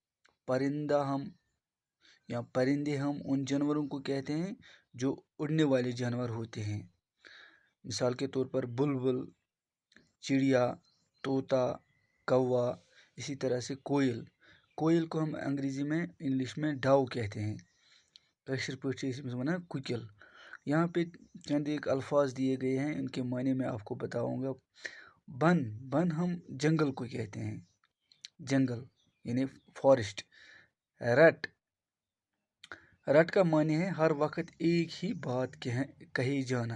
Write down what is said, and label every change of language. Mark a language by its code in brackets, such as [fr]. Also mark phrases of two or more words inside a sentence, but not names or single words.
[ur] پرندے ہم ان جانوروں کو کہتے ہیں جو اڑنے والے جانور ہوتے ہیں۔ مثال کے طور پر بلبل، چڑیا، طوطا، کوا، اسی طرح سے کوئل کو ہم انگریزی میں انگلش میں ڈاو کہتے ہیں۔ [ks] کشر پٲٹھۍ چھِ أسۍ وَنان کُکِل۔ [ur] یہاں پہ چند ایک الفاظ دیے گئے ہیں، ان کے معنی میں آپ کو بتاؤں گا۔ بن ہم جنگل کو کہتے ہیں، جنگل یعنی فارسٹ۔ رٹ کا معنی ہے ہر وقت ایک ہی بات کہے جانا۔